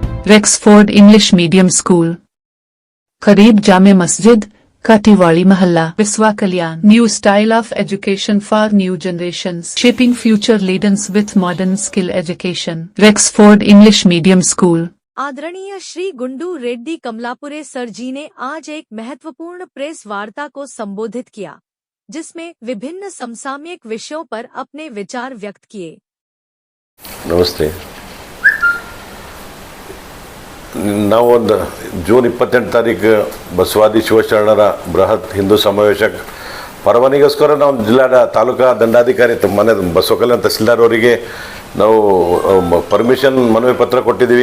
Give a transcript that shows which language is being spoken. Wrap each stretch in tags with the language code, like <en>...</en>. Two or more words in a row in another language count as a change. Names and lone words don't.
<hi>रेक्सफोर्ड इंग्लिश मीडियम स्कूल, करीब जामे मस्जिद, काटीवाड़ी महल्ला, विस्वा कल्याण.</hi> <en>New style of education for new generations, shaping future leaders with modern skill education. Rexford English Medium School.</en> <hi>आदरणीय श्री गुंडू रेड्डी कमलापुरे सर जी ने आज एक महत्वपूर्ण प्रेस वार्ता को संबोधित किया, जिसमें विभिन्न समसामयिक विषयों पर अपने विचार व्यक्त किए. नमस्ते.</hi> <kn>ನಾವೊಂದು ಜೂನ್ 28 ತಾರೀಕು ಬಸವಾದಿ ಶಿವಶರಣರ ಬೃಹತ್ ಹಿಂದೂ ಸಮಾವೇಶಕ್ಕೆ ಪರವಾನಿಗೋಸ್ಕರ ನಾವು ತಾಲೂಕಾ ದಂಡಾಧಿಕಾರಿ ಮನೆ ಬಸವಕಲ್ಯಾಣ ತಹಸೀಲ್ದಾರ್ ಅವರಿಗೆ ನಾವು ಪರ್ಮಿಷನ್ ಮನವಿ ಪತ್ರ ಕೊಟ್ಟಿದ್ದೀವಿ.</kn>